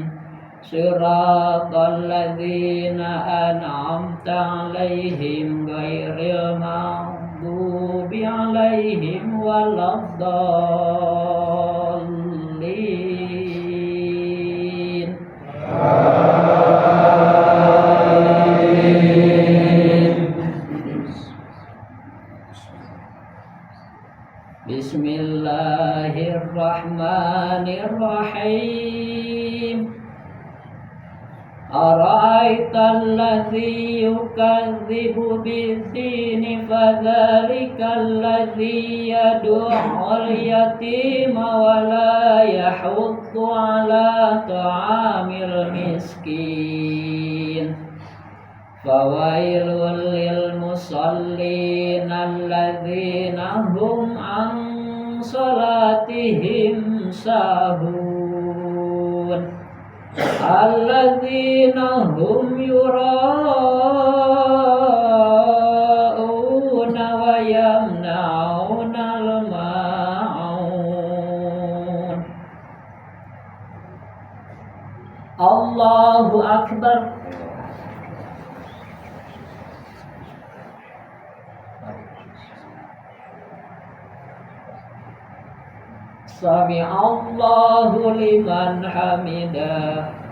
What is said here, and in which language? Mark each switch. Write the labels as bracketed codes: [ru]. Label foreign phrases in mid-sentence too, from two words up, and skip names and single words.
[ar] صراط الذين أنعمت عليهم غير المغضوب عليهم ولا الضالين. بسم الله الرحمن الرحيم. أرأيت الذي يكذب بالدين فذلك الذي يدع اليتيم ولا يحض على طعام المسكين. فويل للمصلين الذين هم عن صلاتهم ساهون. الذين هم يراءون ويمنعون الماعون. الله أكبر. سمع الله لمن حمده.